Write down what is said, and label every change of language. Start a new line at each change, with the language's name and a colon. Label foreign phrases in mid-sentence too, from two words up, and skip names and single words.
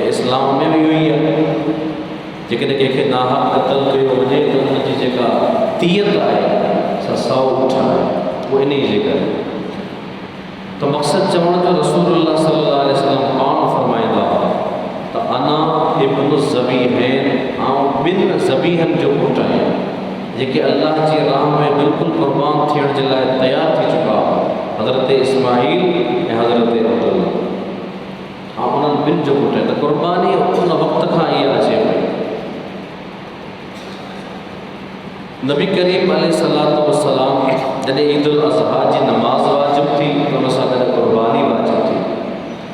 Sindhi: ऐं इस्लाम में बि इहो ई आहे, जेकॾहिं कंहिंखे नाहक क़त्ल कयो वञे त उन जी जेका दियत आहे सा 100 उठ आहे। उहो इन जे करे त मक़सदु चवण जो रसूलुल्लाह
Arabic: صلى الله عليه وسلم
Sindhi: पाण फरमाईंदा हुआ त
Arabic: أنا ابن الذبيحين,
Sindhi: ऐं 2 ज़बीहनि जो पुटु आहियां जेके अल्लाह जी राह में बिल्कुलु क़ुर्बान थियण जे लाइ तयारु थी चुका, हज़रत इस्माईल ऐं हज़रत अब्दुल्ला। ऐं उन्हनि 2 जो पुटु आहे। त क़ुर्बानी उन वक़्त खां इहा अचे पई। नबी करीम
Arabic: عليه الصلاة والسلام
Sindhi: जॾहिं ईद उल अज़हा जी नमाज़ वाजिब थी त उन सां गॾु क़ुर्बानी वाजिब थी।